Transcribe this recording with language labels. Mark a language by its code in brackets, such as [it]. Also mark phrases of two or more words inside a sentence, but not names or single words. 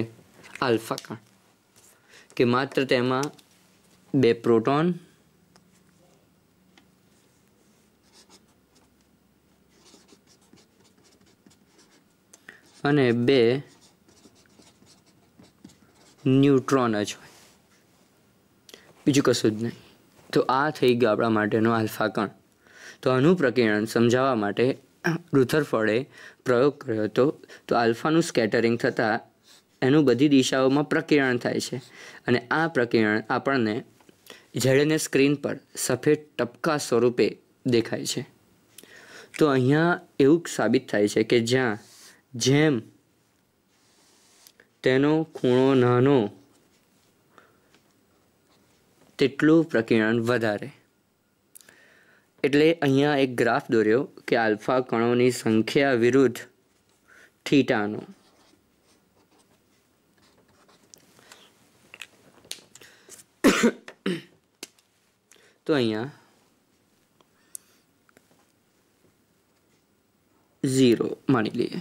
[gu] આલ્ફા કણ। કે માત્ર તેમાં 2 પ્રોટોન અને 2 ન્યૂટ્રોન જ હોય, બીજું કશું જ નહીં। તો આ થઈ ગયો આપણા માટેનો આલ્ફા કણ। તો આનું પ્રકિરણ સમજાવવા માટે રુથરફોર્ડે પ્રયોગ કર્યો હતો। તો આલ્ફાનું સ્કેટરિંગ થતા એનું બધી દિશાઓમાં પ્રકિરણ થાય છે અને આ પ્રકિરણ આપણને ZNS સ્ક્રીન પર સફેદ ટપકા સ્વરૂપે દેખાય છે। તો અહીંયા એવું સાબિત થાય છે કે જ્યાં જેમ તેનો ખૂણો નાનો તેટલું પ્રકિરણ વધારે। એટલે અહીંયા એક ગ્રાફ દોર્યો કે આલ્ફા કણોની સંખ્યા વિરુદ્ધ થીટાનો। તો અહીંયા 0 માની લઈએ।